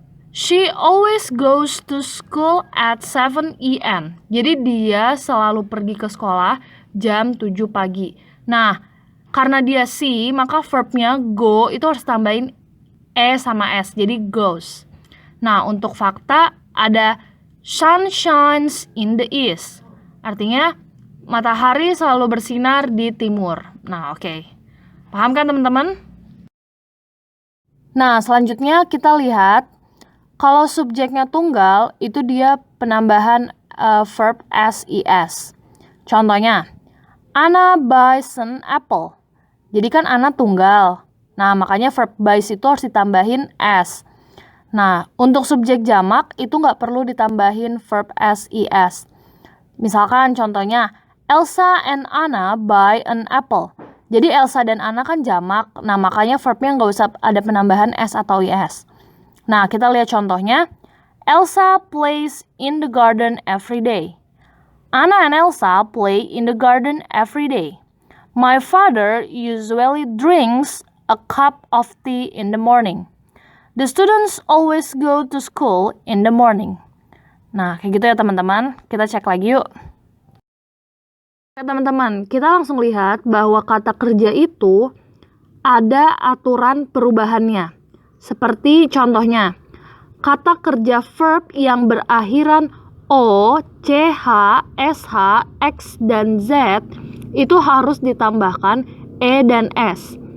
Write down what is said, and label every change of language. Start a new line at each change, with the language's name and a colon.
English: She always goes to school at 7 a.m.
Indonesian: Jadi dia selalu pergi ke sekolah jam 7 pagi. Nah, karena dia si, maka verbnya go itu harus tambahin e sama s. Jadi goes. Nah, untuk fakta ada
English: sun shines in the east.
Indonesian: Artinya matahari selalu bersinar di timur. Nah, oke. Paham kan teman-teman? Nah, selanjutnya kita lihat kalau subjeknya tunggal, itu dia penambahan verb SIS. Contohnya,
English: Anna buys an apple.
Indonesian: Jadi kan Anna tunggal. Nah, makanya verb buys itu harus ditambahin s. Nah, untuk subjek jamak, itu nggak perlu ditambahin verb SIS. Misalkan contohnya,
English: Elsa and Anna buy an apple.
Indonesian: Jadi Elsa dan Anna kan jamak. Nah, makanya verbnya nggak usah ada penambahan s atau is. Nah, kita lihat contohnya.
English: Elsa plays in the garden every day. Anna and Elsa play in the garden every day. My father usually drinks a cup of tea in the morning. The students always go to school in the morning.
Indonesian: Nah, kayak gitu ya teman-teman. Kita cek lagi yuk. Oke teman-teman, kita langsung lihat bahwa kata kerja itu ada aturan perubahannya. Seperti contohnya, kata kerja verb yang berakhiran O, CH, SH, X, dan Z itu harus ditambahkan E dan S.